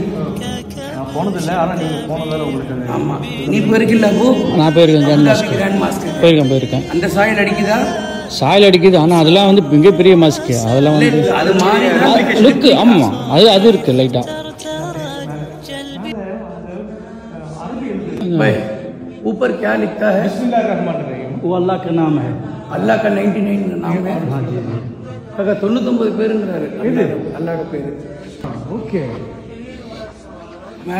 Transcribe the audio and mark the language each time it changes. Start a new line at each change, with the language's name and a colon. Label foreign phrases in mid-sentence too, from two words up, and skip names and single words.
Tamil: நான் போனதில்லை, ஆனால் நீங்கள் போனதால் உங்களுக்கு. ஆமாம், நீ போயிருக்கில்ல அபு? நான் போயிருக்கேன். கிராண்ட் மாஸ்க் போயிருக்கேன். அந்த சாயல் அடிக்குதா? சாயில் அடிக்குது. ஆனால் அதெல்லாம் வந்து மிகப்பெரிய மாஸ்க்கு. அதெல்லாம் வந்து அது மாதிரி லுக்கு. ஆமாம், அது இருக்குது லைட்டாக.
Hindi: ऊपर क्या लिखता है? वो अल्लाह का नाम है. अल्लाह का 99 नाम है. हाँ जी. अगर 99 பேருங்கறாரு.
Tamil: அல்லாஹ்வோட பேரு. ஓகே. மேல